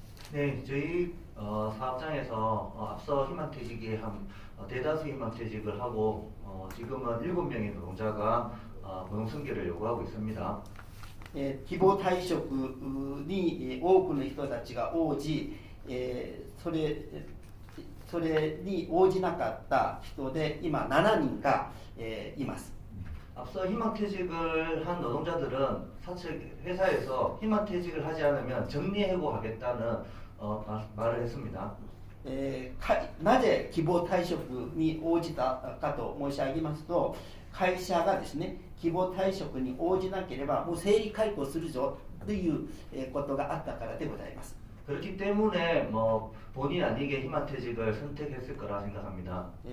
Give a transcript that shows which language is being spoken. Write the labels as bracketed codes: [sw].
[ko] 네, 저희 사업장에서 앞서 희망퇴직에 대다수 희망퇴직을 하고 지금은 7명의 노동자가 고용승계를 요구하고 있습니다. [ja] 希望退職に多くの人たちが応じ、それに応じなかった人で今7人がいます。 [ko] 앞서 희망퇴직을 한 노동자들은 사실 회사에서 희망퇴직을 하지 않으면 정리해고하겠다는 말을 했습니다. [ja] なぜ希望退職に応じたかと申し上げますと、会社がですね、希望退職に応じなければもう整理解雇するぞということがあったからでございます。 [ko] 그렇기 때문에 뭐 본의 아니게 희망퇴직을 선택했을 거라 생각합니다.